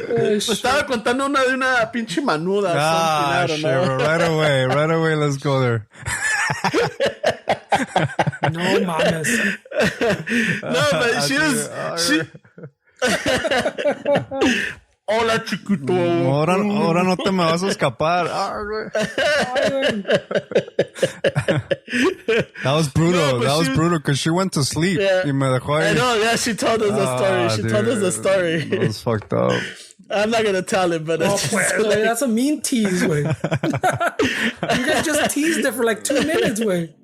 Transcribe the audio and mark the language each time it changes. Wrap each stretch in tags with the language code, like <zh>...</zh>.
<es>Me estaba contando una de una pinche manuda.</es> <en>I don't know. Right away, let's go there.</en> <es>No mames.</es> <en>No, but she</en> <es>Hola, chiquito. Ahora no te me vas a escapar.</es> <en>That was brutal. That was brutal because she went to sleep. Yeah.</en> <es>Y me dejó ahí.</es> <en>I know, yeah, she told us the story. She told us the story. That was fucked up. I'm not gonna tell it, but that's a mean tease, way. You guys just teased it for like 2 minutes, way.</en>